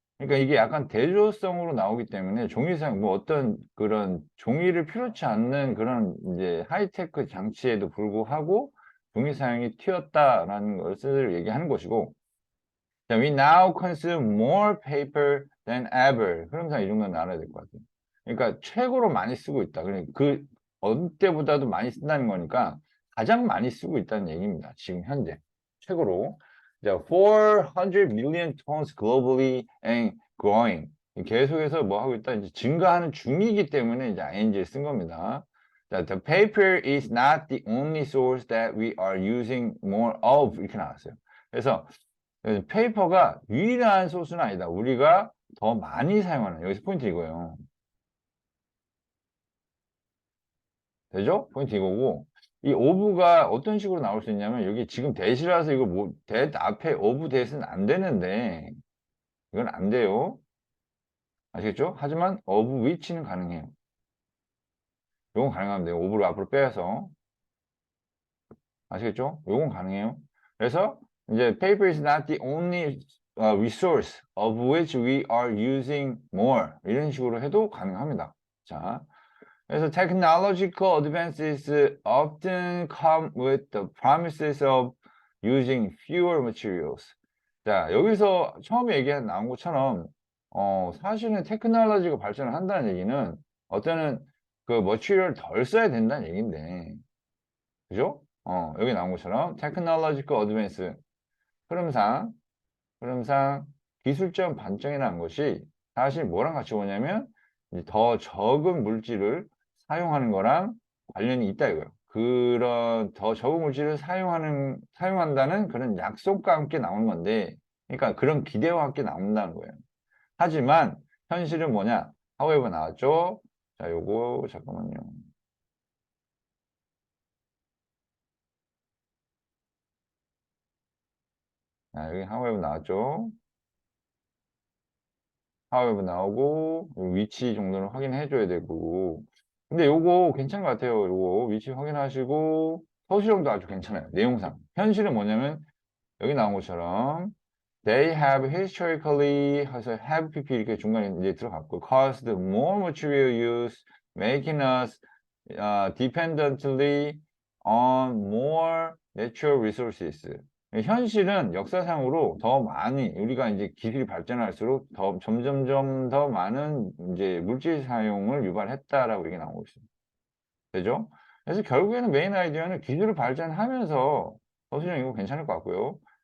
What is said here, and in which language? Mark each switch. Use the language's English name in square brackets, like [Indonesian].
[Korean] 그러니까 이게 약간 대조성으로 나오기 때문에 종이 사용, 뭐 어떤 그런 종이를 필요치 않는 그런 이제 하이테크 장치에도 불구하고 종이 사용이 튀었다라는 것을 얘기하는 것이고, 자, [English] we now consume more paper than ever. [Korean] 그러면서 이 정도는 알아야 될 것 같아요. 그러니까 최고로 많이 쓰고 있다. 그러니까 그 어느 때보다도 많이 쓴다는 거니까 가장 많이 쓰고 있다는 얘기입니다. 지금 현재 최고로. [English] 자, 400 million tons globally and growing. [Korean] 계속해서 뭐 하고 있다? 이제 증가하는 중이기 때문에 이제 ing를 쓴 겁니다. [English] 자, the paper is not the only source that we are using more of [Korean] 이렇게 나왔어요. 그래서 페이퍼가 유일한 소스는 아니다. 우리가 더 많이 사용하는 여기서 포인트 이거예요. 되죠? 포인트 이거고 이 오브가 어떤 식으로 나올 수 있냐면 여기 지금 대시라서 이거 뭐 대 앞에 오브 대시는 안 되는데 이건 안 돼요. 아시겠죠? 하지만 오브 위치는 가능해요. 이건 가능하면 돼요. 오브를 앞으로 빼서 아시겠죠? 이건 가능해요. 그래서 이제 [English] paper is not the only resource of which we are using more [Korean] 이런 식으로 해도 가능합니다. [English] 자, 그래서 technological advances often come with the promises of using fewer materials. [Korean] 자, 여기서 처음에 나온 것처럼 사실은 테크놀로지가 발전을 한다는 얘기는 어때는 그 머티리얼을 덜 써야 된다는 얘기인데 그죠? 여기 나온 것처럼 [English] technological advance [Korean] 흐름상 흐름상 기술적 반전이라는 것이 사실 뭐랑 같이 오냐면 이제 더 적은 물질을 사용하는 거랑 관련이 있다 이거예요. 그런 더 적은 물질을 사용한다는 그런 약속과 함께 나오는 건데, 그러니까 그런 기대와 함께 나온다는 거예요. 하지만 현실은 뭐냐? however 나왔죠? 자, 요거 잠깐만요. 자, 여기 however 나왔죠? however 나오고 위치 정도는 확인해 줘야 되고 근데 요거 괜찮은 것 같아요. 요거 위치 확인하시고 서술형도 아주 괜찮아요. 내용상 현실은 뭐냐면 여기 나온 것처럼 [English] they have historically [Korean] 해서 [English] have pp [Korean] 이렇게 중간에 이제 들어갔고 [English] caused more material use making us dependently on more natural resources [Korean] 현실은 역사상으로 더 많이 우리가 이제 기술이 발전할수록 더 점점점 더 많은 이제 물질 사용을 유발했다라고 얘기 나오고 있습니다. 되죠? 그래서 결국에는 메인 아이디어는 기술을 발전하면서 서술형 이거 괜찮을 것 같고요.